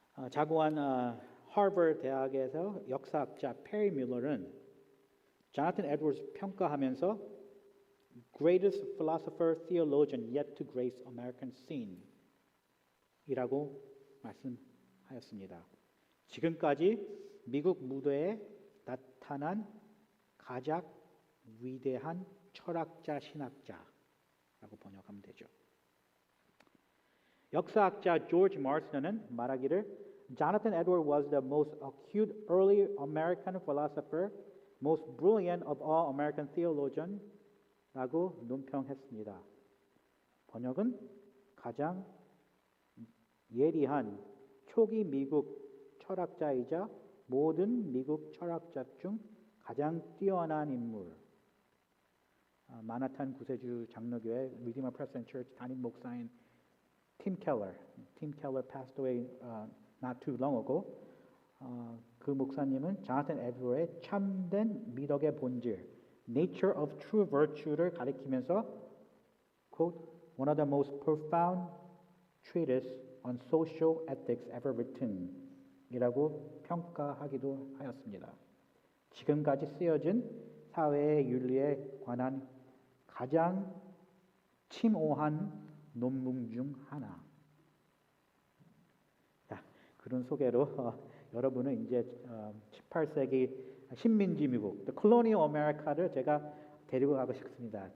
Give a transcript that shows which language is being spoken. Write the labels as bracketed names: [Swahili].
[Korean] 자고한 하버드 대학에서 역사학자 페리 뮬러는 자나튼 에드워즈 평가하면서 [English] greatest philosopher theologian yet to grace American scene [Korean] 이라고 말씀하였습니다. 지금까지 미국 무대에 나타난 가장 위대한 철학자, 신학자라고 번역하면 되죠. 역사학자 조지 마rston은 말하기를 [English] Jonathan Edwards was the most acute early American philosopher, most brilliant of all American theologians [Korean] 라고 논평했습니다. 번역은 가장 예리한 초기 미국 철학자이자 모든 미국 철학자 중 가장 뛰어난 인물. [English] 마나탄 구세주 장로교회 Redeemer Presbyterian Church [Korean] 담임 목사인 [English] Tim Keller passed away not too long ago. [Korean] 그 목사님은 자나튼 에드워드의 참된 미덕의 본질, [English] nature of true virtue [Korean] 를 가리키면서 [English] quote, one of the most profound treatises on social ethics ever written [Korean] 이라고 평가하기도 하였습니다. 지금까지 쓰여진 사회의 윤리에 관한 가장 침오한 논문 중 하나. 자, 그런 소개로 여러분은 이제 18세기 식민지 미국, colonial America를 제가 데리고 가고 싶습니다.